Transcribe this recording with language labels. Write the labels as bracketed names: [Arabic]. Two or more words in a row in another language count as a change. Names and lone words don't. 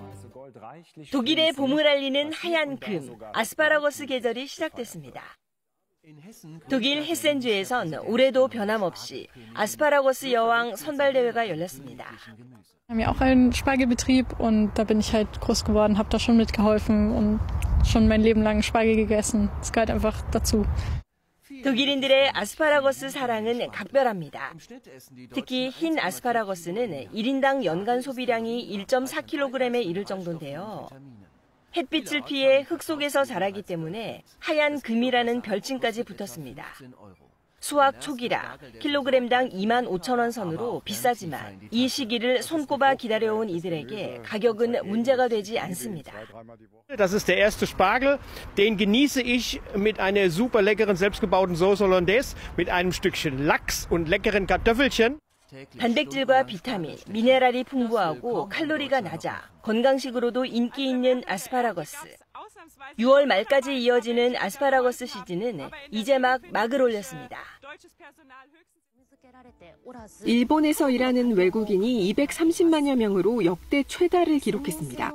[Korean] 독일의 봄을 알리는 하얀 금, 아스파라거스 계절이 시작됐습니다. 독일 헤센주에선 올해도 변함없이 아스파라거스 여왕 선발대회가 열렸습니다. [German] Wir haben ja auch einen Spargelbetrieb und da bin ich halt groß geworden, habe da schon mitgeholfen und schon mein Leben lang Spargel gegessen. Das gehört einfach dazu. [Korean] 독일인들의 아스파라거스 사랑은 각별합니다. 특히 흰 아스파라거스는 1인당 연간 소비량이 1.4kg에 이를 정도인데요. 햇빛을 피해 흙 속에서 자라기 때문에 하얀 금이라는 별칭까지 붙었습니다. 수확 초기라 킬로그램당 25,000원 선으로 비싸지만 이 시기를 손꼽아 기다려온 이들에게 가격은 문제가 되지 않습니다. [German] Das ist der erste Spargel, den genieße ich mit einer super leckeren selbstgebauten Sauce Hollandaise, mit einem Stückchen Lachs und leckeren Kartoffelchen. [Korean] 단백질과 비타민, 미네랄이 풍부하고 칼로리가 낮아 건강식으로도 인기 있는 아스파라거스. 6월 말까지 이어지는 아스파라거스 시즌은 이제 막을 올렸습니다. 일본에서 일하는 외국인이 230만여 명으로 역대 최다를 기록했습니다.